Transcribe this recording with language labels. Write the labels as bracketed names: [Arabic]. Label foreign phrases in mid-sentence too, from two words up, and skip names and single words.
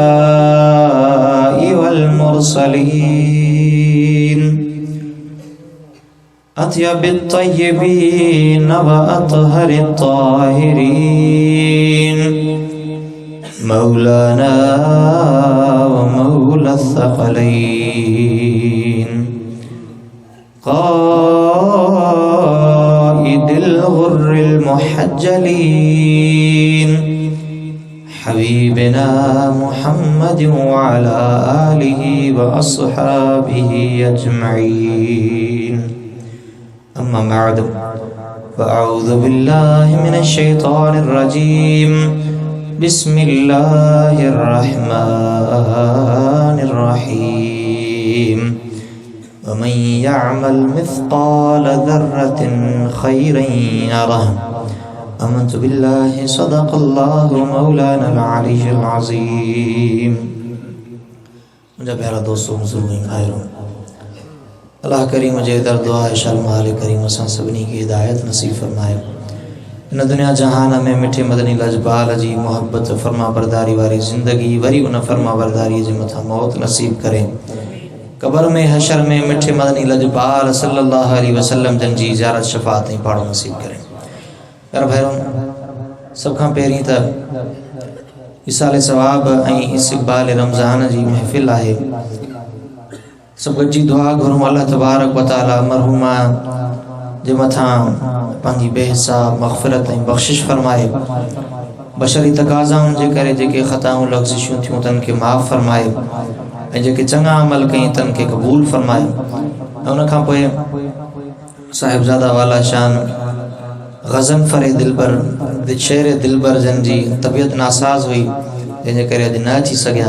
[Arabic] والمرسلين أطيب الطيبين وأطهر الطاهرين مولانا ومولى الثقلين قائد الغر المحجلين حبيبنا محمد وعلى آله وأصحابه أجمعين. أما بعد فأعوذ بالله من الشيطان الرجيم. بسم الله الرحمن الرحيم. ومن يعمل مثقال ذرة خيرا يره. آمنت بالله صدق الله مولانا العلي العظيم. [Sindhi] मुंहिंजा प्यारा दोस्तों बुज़ुर्ग भाइयों, अल्लाह करीम जे दर दुआ है शर्म मालिक करीम असां सभिनी खे हिदायत नसीब फरमाए। इन दुनिया जहान में मिठे मदनी लजबाल जी मोहब्बत फरमा बरदारी वारी ज़िंदगी वरी उन फरमा बरदारी जे मथा मौत नसीब करे। कब्र में हशर में मिठे मदनी लजबाल [Arabic] صلى الله عليه وسلم [Sindhi] जन जी ज़ियारत शफ़ाअत ऐं पाड़ो नसीब करे। प्यारा भाइयों, सब खां पहिरीं त इसाले सवाब ऐं इस्तक़बाल रमज़ान जी महफ़िल आहे। सब गॾिजी दुआ घुरूं [Arabic] الله تبارك وتعالى [Sindhi] मरहूमा जे मथां पंहिंजी बेहिसाब मग़फ़िरत ऐं बख़्शिश फरमाए। बशरी तक़ाज़ाउनि जे करे जेके ख़ताऊं लग़्ज़िशूं थियूं तन खे माफ़ फरमाए ऐं जेके चङा अमल कई तन खे क़बूल फरमाए। ऐं उन खां पोइ साहिबज़ादा वाला शान ग़ज़नफ़र दिलबर शेर दिलबर जन जी तबियत नासाज़ हुई जंहिंजे करे अॼु न अची सघिया।